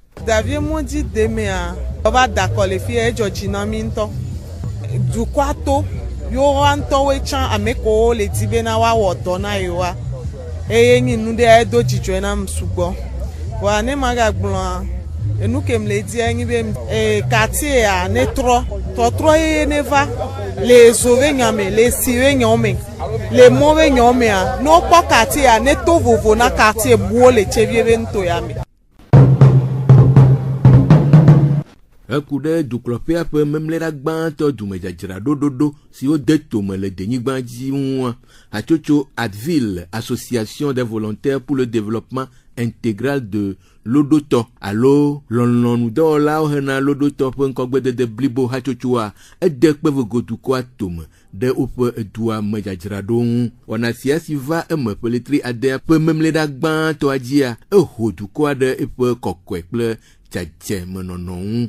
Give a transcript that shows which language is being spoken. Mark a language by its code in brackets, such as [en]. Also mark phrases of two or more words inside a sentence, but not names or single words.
[ee] Davie mɔdzi demea ɔva da akɔ le fie edzɔdzi na mí ŋutɔ dukɔa to yewoa ŋutɔwoe tsã ame kewo le di bena woawɔ dɔ na yewoa eye nyi nu de do dzidzɔ na sugbɔ wa ne ma ga gblɔ enu kem le di anyi be quartier a ne trɔ eye ne va le zo ve nyame le si ve nyame le mo ve nyame a no kpɔ quartier a ne to vovo na quartier buo le tsevie ve ŋutɔ ya me. Eku ɖe dukplɔƒea ƒe memlɛɖa gbãtɔ dumedzadzra ɖoɖoɖo siwo de tome le denyigba dzi ŋua. Hatsotso Advil, [fr] Association des volontaires pour le développement intégral de Lodotɔ [ee] alo lɔlɔ̃nudɔwɔlawo hena Lodotɔ ƒe ŋkɔgbedede blibo hatsotsoa ede kpevogo dukɔa tome ɖe woƒe edua me dzadzraɖo ŋu. Wɔna sia si va eme ƒe letri ade ƒe memlɛɖa gbãtɔa dzia eho dukɔa ɖe eƒe kɔkɔe kple dzadze menɔnɔ ŋu.